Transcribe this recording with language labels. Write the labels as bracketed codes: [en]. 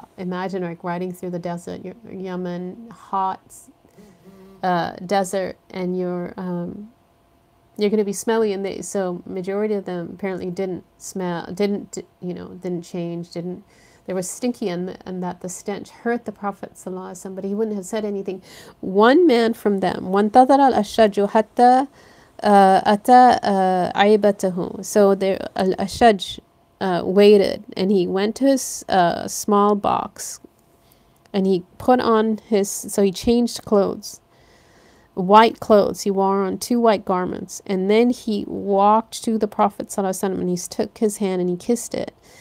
[en] Imagine like riding through the desert, Yemen, hot desert, and you're going to be smelly. And so majority of them apparently didn't smell, didn't change, They were stinky, and that the stench hurt the Prophet ﷺ, but he wouldn't have said anything. One man from them, [ar] وَانْتَظَرَ الْأَشَّجُ حَتَّى أَتَى عَيْبَتَهُ. [en] So there, Al-Ashaj waited, and he went to his small box, and he put on his, so he changed clothes, white clothes. He wore on 2 white garments, and then he walked to the Prophet ﷺ, and he took his hand and he kissed it.